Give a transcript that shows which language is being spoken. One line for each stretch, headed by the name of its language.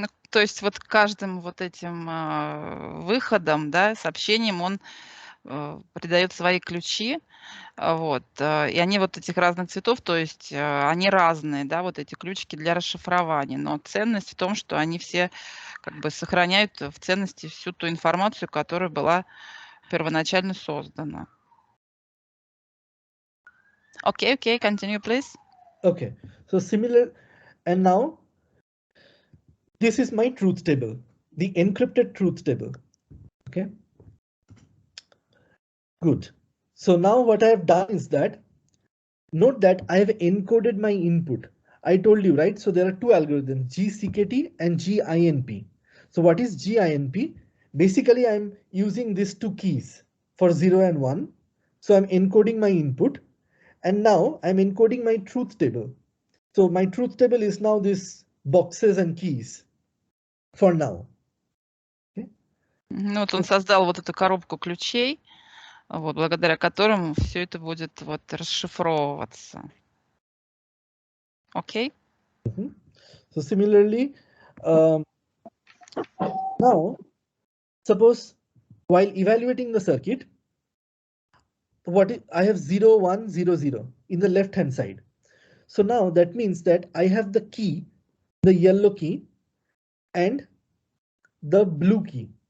Russian: То есть вот каждым вот этим выходом, да, сообщением он придает свои ключи, вот, и они вот этих разных цветов, то есть они разные, да, вот эти ключики для расшифрования, но ценность в том, что они все как бы сохраняют в ценности всю ту информацию, которая была первоначально создана.
English: Okay, continue, please. Okay, so similar, and now this is my truth table, the encrypted truth table. Okay, good. So now what I have done is that, note that I have encoded my input. I told you, right? So there are two algorithms, GCKT and GINP. So what is GINP? Basically, I'm using these two keys for 0 and 1. So I'm encoding my input. And now I'm encoding my truth table. So my truth table is now these boxes and keys for now. Okay.
Russian: Ну вот он создал вот эту коробку ключей, вот, благодаря которым все это будет вот расшифровываться.
English: Okay. So similarly, now suppose while evaluating the circuit, I have 0, 1, 0, 0 in the left hand side. So now that means that I have the key, the yellow key and the blue key.